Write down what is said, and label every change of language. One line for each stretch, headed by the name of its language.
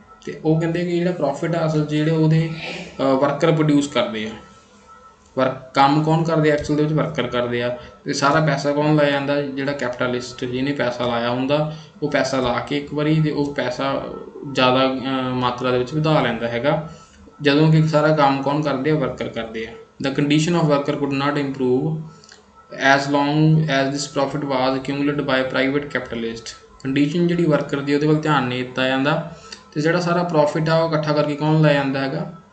Punjabi: ਅਤੇ ਉਹ ਕਹਿੰਦੇ ਕਿ ਜਿਹੜਾ ਪ੍ਰੋਫਿਟ ਆ ਅਸਲ 'ਚ ਜਿਹੜੇ ਉਹਦੇ ਵਰਕਰ ਪ੍ਰੋਡਿਊਸ ਕਰਦੇ ਆ। ਕੰਮ ਕੌਣ ਕਰਦੇ ਆ ਐਕਚੁਅਲ ਦੇ ਵਿੱਚ? ਵਰਕਰ ਕਰਦੇ ਆ। ਅਤੇ ਸਾਰਾ ਪੈਸਾ ਕੌਣ ਲਾਇਆ ਜਾਂਦਾ? ਜਿਹੜਾ ਕੈਪੀਟਲਿਸਟ ਜਿਹਨੇ ਪੈਸਾ ਲਾਇਆ ਹੁੰਦਾ, ਉਹ ਪੈਸਾ ਲਾ ਕੇ ਇੱਕ ਵਾਰੀ ਅਤੇ ਉਹ ਪੈਸਾ ਜ਼ਿਆਦਾ ਮਾਤਰਾ ਦੇ ਵਿੱਚ ਵਧਾ ਲੈਂਦਾ ਹੈਗਾ, ਜਦੋਂ ਕਿ ਸਾਰਾ ਕੰਮ ਕੌਣ ਕਰਦੇ ਆ? ਵਰਕਰ ਕਰਦੇ ਆ।
English: The condition of worker could not improve as long as this profit was accumulated by private capitalist।
Punjabi: Condition ਜਿਹੜੀ ਵਰਕਰ ਦੀ ਉਹਦੇ ਵੱਲ ਧਿਆਨ ਨਹੀਂ ਦਿੱਤਾ ਜਾਂਦਾ, ਅਤੇ ਜਿਹੜਾ ਸਾਰਾ ਪ੍ਰੋਫਿਟ ਆ ਉਹ ਇਕੱਠਾ ਕਰਕੇ ਕੌਣ ਲੈ ਜਾਂਦਾ ਹੈਗਾ?